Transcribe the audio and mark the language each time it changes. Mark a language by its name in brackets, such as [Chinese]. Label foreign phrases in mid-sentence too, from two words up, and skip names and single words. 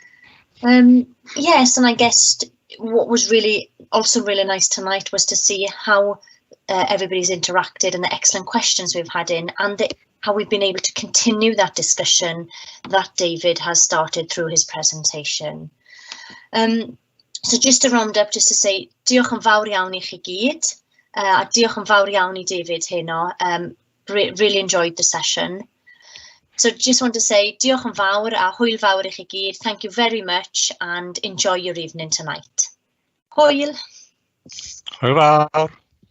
[English] Yes, and I guess what was really also really nice tonight was to see how everybody's interacted and the excellent questions we've had in, and how we've been able to continue that discussion that David has started through his presentation. So just to round up, just to say [Welsh] diolch yn fawr iawn I chi gyd, a diolch yn fawr iawn I David heno. [English] Really enjoyed the session. So just want to say [Welsh] diolch yn fawr a hwyl fawr I chi gyd. [English] Thank you very much and enjoy your evening tonight. [Welsh] Hwyl. Hwyl fawr.